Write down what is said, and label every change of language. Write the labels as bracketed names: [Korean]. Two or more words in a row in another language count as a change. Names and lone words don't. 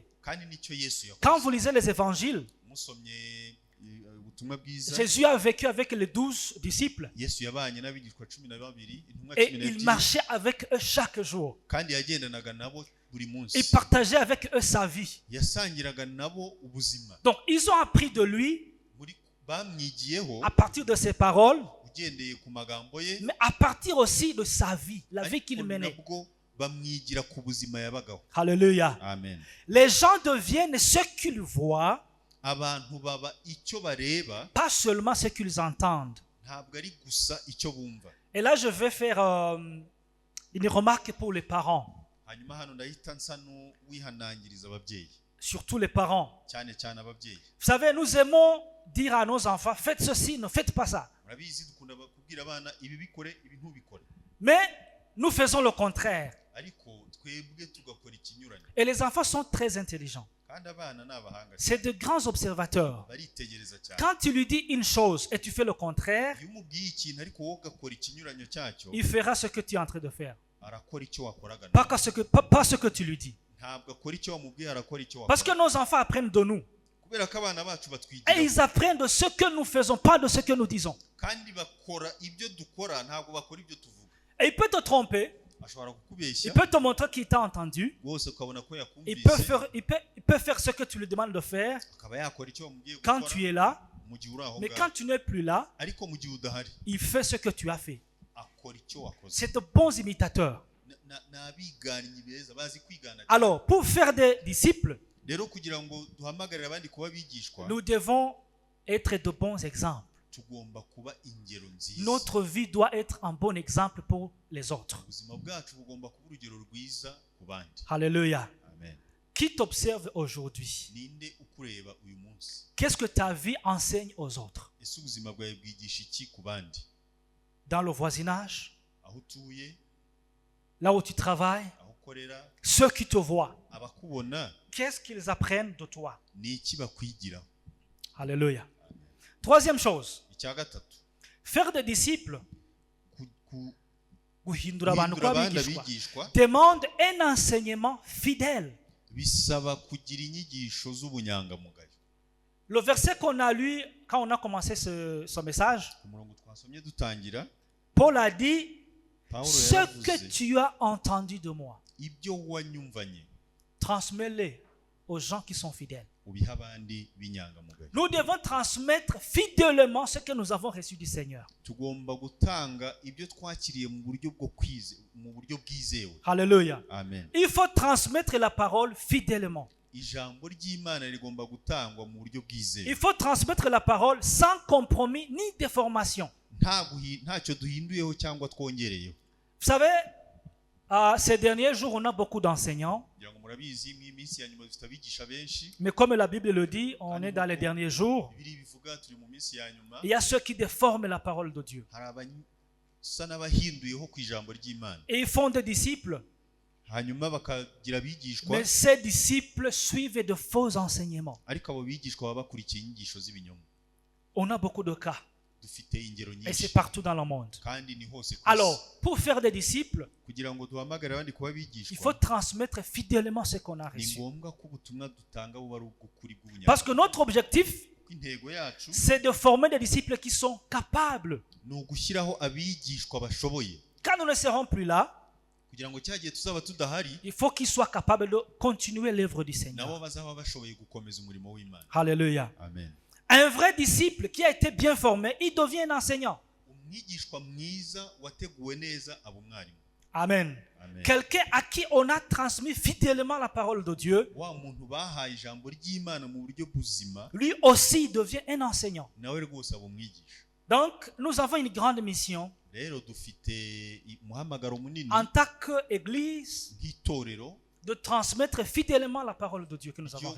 [Kinyarwanda] Kandi nicyo Yesu yakoze. [French] Quand vous lisez les évangiles, [Kinyarwanda] Musomye ubutumwa bwiza, [French] Jésus a vécu avec les 12 disciples [Kinyarwanda] Yesu yabanye n'abigishwa 12, intumwa [French] et il 12, marchait avec eux chaque jour. [Kinyarwanda] kandi yagendanaga nabo buri munsi, [French] Il partageait avec eux sa vie. [Kinyarwanda] yasangiraga nabo ubuzima. [French] Donc ils ont appris de lui [Kinyarwanda] Bamwigiyeho [French] à partir de ses paroles, [Kinyarwanda] ugendeye ku magambo ye, [French] mais à partir aussi de sa vie, la vie qu'il [Kinyarwanda] ariko [French] menait. [Kinyarwanda] nabwo bamwigira ku buzima yabagaho. [French] Alléluia. [Kinyarwanda] Amen. [French] Les gens deviennent ce qu'ils voient, [Kinyarwanda] Abantu baba icyo bareba, [French] pas seulement ce qu'ils entendent. [Kinyarwanda] ntabwo ari gusa icyo bumva. [French] Et là, je vais faire une remarque pour les parents, [Kinyarwanda] Hanyuma hano ndahita nsa n'uwihanangiriza ababyeyi, [French] surtout les parents. [Kinyarwanda] cyane cyane ababyeyi. [French] Vous savez, nous aimons dire à nos enfants, faites ceci, ne faites pas ça. [Kinyarwanda] Murabizi dukunda kubwira abana ibi bikore, ibi ntubikore, [French] Mais nous faisons le contraire. [Kinyarwanda] ariko twebwe tugakora ikinyuranye. [French] Et les enfants sont très intelligents. [Kinyarwanda] Kandi abana ni abahanga, [French] C'est de grands observateurs. [Kinyarwanda] baritegereza cyane. [French] Quand tu lui dis une chose et tu fais le contraire, [Kinyarwanda] Iyo umubwiye ikintu ariko wowe ugakora ikinyuranyo cyacyo, [French] il fera ce que tu es en train de faire. [Kinyarwanda] arakora icyo wakoraga, [French] Pas ce que tu lui dis. [Kinyarwanda] ntabwo akora icyo wamubwiye, arakora icyo [French] Parce que [Kinyarwanda] wakora. [French] nos enfants apprennent de nous. [Kinyarwanda] Kubera ko abana bacu [French] Et [Kinyarwanda] batwigiraho, [French] ils apprennent de ce que nous faisons, pas de ce que nous disons. [Kinyarwanda] kandi bakora ibyo dukora, ntabwo bakora ibyo tuvuga. [French] Et il peut te tromper. [Kinyarwanda] Ashobora [French] Il [Kinyarwanda] kukubeshya [French] peut te montrer qu'il t'a entendu. [Kinyarwanda] rwose ukabona ko [French] Il peut, [Kinyarwanda] yakumvise, [French] il peut faire ce que tu lui demandes de faire [Kinyarwanda] akaba yakora icyo wamubwiye [French] quand [Kinyarwanda] gukora [French] tu es là. [Kinyarwanda] mu gihe uri aho [French] Mais [Kinyarwanda] ngaho, [French] quand tu n'es plus là, [Kinyarwanda] ariko mu gihe udahari [French] il fait ce que tu as fait. [Kinyarwanda] akora icyo wakoze. [French] C'est de bons imitateurs. [Kinyarwanda] Ni abigannyi beza, bazi kwigana cyane. [French] Alors, pour faire des disciples, [Kinyarwanda] Rero kugira ngo duhamagarire abandi kuba bigishwa, [French] nous devons être de bons exemples. [Kinyarwanda] tugomba kuba ingero nziza. [French] Notre vie doit être un bon exemple pour les autres. [Kinyarwanda] Ubuzima bwacu bugomba kuba urugero rwiza ku bandi. [French] Alléluia. [Kinyarwanda] Amen. [French] Qui t'observe aujourd'hui? [Kinyarwanda] Ninde ukureba uyu munsi? [French] Qu'est-ce que ta vie enseigne aux autres? [Kinyarwanda] Ese ubuzima bwawe bwigisha iki ku bandi? [French] Dans le voisinage, [Kinyarwanda] Aho utuye, [French] là où tu travailles, [Kinyarwanda] aho ukorera, [French] ceux qui te voient, [Kinyarwanda] abakubona [French] qu'est-ce qu'ils apprennent de toi? [Kinyarwanda] ni iki bakwigiraho? [French] Alléluia. Troisième chose, [Kinyarwanda] Icya gatatu, [French] faire des disciples, [Kinyarwanda] guhindura abantu guhindura kuba abandi abigishwa, abigishwa [French] demande un enseignement fidèle. [Kinyarwanda] bisaba kugira inyigisho z'ubunyangamugayo. [French] Le verset qu'on a lu quand on a commencé ce message, [Kinyarwanda] Ku murongo twasomye dutangira, [French] Paul a dit, [Kinyarwanda] Pawulo [French] ce que [Kinyarwanda] yaravuze, [French] tu as entendu de moi, [Kinyarwanda] ibyo wanyumvanye [French] transmets-le aux gens qui sont fidèles. [Kinyarwanda] ubiha abandi b'inyangamugayo. [French] Nous devons transmettre fidèlement ce que nous avons reçu du Seigneur. [Kinyarwanda] Tugomba gutanga ibyo twakiriye mu buryo bwizewe. [French] Alléluia. [Kinyarwanda] Amen. [French] Il faut transmettre la parole fidèlement. [Kinyarwanda] Ijambo ry'Imana rigomba gutangwa mu buryo bwizewe. [French] Il faut transmettre la parole sans compromis ni déformation. [Kinyarwanda] Ntacyo duhinduyeho cyangwa twongereyeho. [French] Vous savez, ces derniers jours, on a beaucoup d'enseignants. [Kinyarwanda] Kugira ngo murabizi mu minsi ya nyuma dufite abigisha benshi. [French] Mais comme la Bible le dit, on est dans les derniers jours. [Kinyarwanda] Bibiri bivuga turi mu minsi ya nyuma. [French] Il y a ceux qui déforment la parole de Dieu. [Kinyarwanda] Hari abasa n'abahinduyeho ku ijambo ry'Imana. [French] Et ils font des disciples. [Kinyarwanda] Hanyuma bakagira abigishwa. [French] Mais ces disciples suivent de faux enseignements. [Kinyarwanda] Ariko abo bigishwa baba bakurikiye inyigisho z'ibinyoma. [French] On a beaucoup de cas. [Kinyarwanda] Dufite ingero [French] Et c'est [Kinyarwanda] nyinshi. [French] partout dans le monde. [Kinyarwanda] Kandi ni hose ku isi. [French] Alors, pour faire des disciples, [Kinyarwanda] Kugira ngo duhamagare abandi kuba [French] il faut [Kinyarwanda] abigishwa, [French] transmettre fidèlement ce qu'on a [Kinyarwanda] ni [French] reçu. [Kinyarwanda] ngombwa ko ubutumwa dutanga buba ari ubw'ukuri bw'ubunyamwuga. [French] Parce que notre objectif, [Kinyarwanda] Intego yacu [French] c'est de former des disciples qui sont capables. [Kinyarwanda] ni ugushyiraho abigishwa bashoboye. [French] Quand nous ne serons plus là, [Kinyarwanda] Kugira ngo cya gihe tuzaba tudahari, [French] il faut qu'ils soient capables de continuer l'œuvre du [Kinyarwanda] nabo [French] Seigneur. [Kinyarwanda] bazaba bashoboye gukomeza umurimo w'Imana. [French] Alléluia. [Kinyarwanda] Amen. [French] Un vrai disciple qui a été bien formé, il devient un enseignant. [Kinyarwanda] Umwigishwa mwiza wateguwe neza aba umwarimu. Amen. Amen. [French] Quelqu'un à qui on a transmis fidèlement la parole de Dieu, [Kinyarwanda] Wa muntu bahaye ijambo ry'Imana mu buryo buzima, [French] lui aussi devient un enseignant. [Kinyarwanda] nawe rwose aba umwigisha. [French] Donc, nous avons une grande mission [Kinyarwanda] Rero dufite umuhamagaro munini [French] en tant qu'Église [Kinyarwanda] nk'itorero [French] de transmettre fidèlement la parole de Dieu que nous avons